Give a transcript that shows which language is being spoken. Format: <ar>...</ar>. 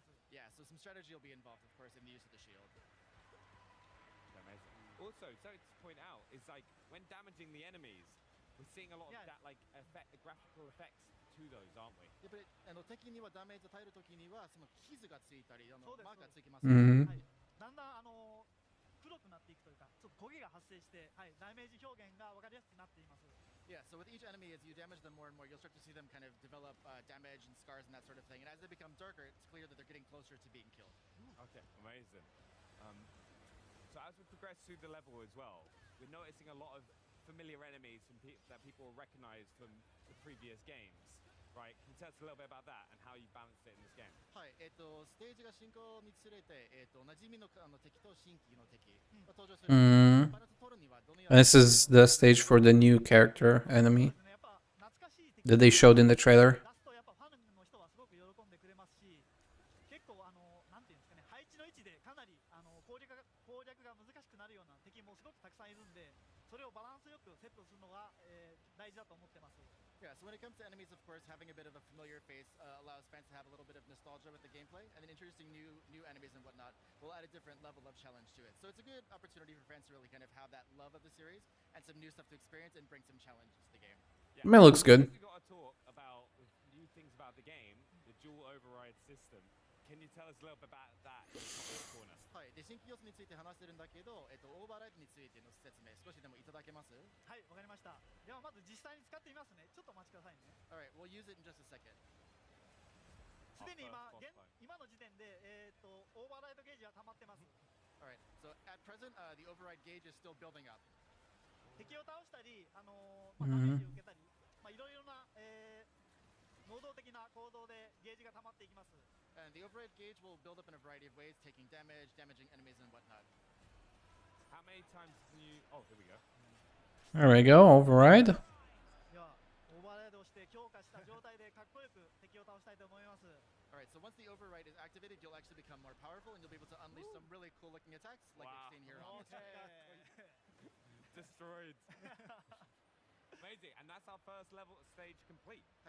<en>Yeah, so some strategy will be involved, of course, in the use of the shield. Also, something to point out is like when damaging the enemies, we're seeing a lot of that like graphical effects to those, aren't we? Yeah, but</en> <ja>敵にはダメージを与えるときにはその傷がついたりマークがつきます。うん。はい。だんだん黒くなっていくというか、ちょっと焦げが発生して、はい、ダメージ表現が分かりやすくなっています。</ja> <en>Yeah, so with each enemy, as you damage them more and more, you'll start to see them kind of develop damage and scars and that sort of thing. And as they become darker, it's clear that they're getting closer to being killed. Okay, amazing. So as we progress through the level as well, we're noticing a lot of familiar enemies from that people will recognize from the previous games. Right, can you tell us a little bit about that and how you balanced it in this game?</en> <ja>はい、ステージが進行につれて、馴染みの敵と新規の敵が登場する。バランス取るにはどのように</ja> <en>This is the stage for the new character enemy that they showed in the trailer.</en> <ja>結構なんていうんですかね、配置の位置でかなり攻略が難しくなるような敵もすごくたくさんいるんで、それをバランスよくセットするのが大事だと思ってます。</ja> <en>Yeah, so when it comes to enemies, of course, having a bit of a familiar face allows fans to have a little bit of nostalgia with the gameplay, and then introducing new enemies and whatnot will add a different level of challenge to it. So it's a good opportunity for fans to really kind of have that love of the series and some new stuff to experience and bring some challenges to the game. I mean, it looks good. We got to talk about new things about the game, the dual override system. Can you tell us a little bit about that in the top corner?</en> <ja>はい、で新規要素について話してるんだけど、オーバーライドについての説明少しでもいただけます？はい、わかりました。ではまず実際に使ってみますね。ちょっとお待ちくださいね。</ja> <en>Alright, we'll use it in just a second.</en> <ja>すでに今の時点でオーバーライドゲージは溜まってます。</ja> <en>Alright, so at present, the override gauge is still building up.</en> <ja>敵を倒したり、ダメージを受けたり、いろいろな能動的な行動でゲージが溜まっていきます。</ja> <en>And the override gauge will build up in a variety of ways, taking damage, damaging enemies, and whatnot. How many times can you? Oh, here we go. There we go, override.</en> <ja>では、オーバーライドをして強化した状態でかっこよく敵を倒したいと思います。</ja> <en>Alright, so once the override is activated, you'll actually become more powerful, and you'll be able to unleash some really cool-looking attacks, like we've seen here on the Destroyed. Amazing, and that's our first level stage complete.</en>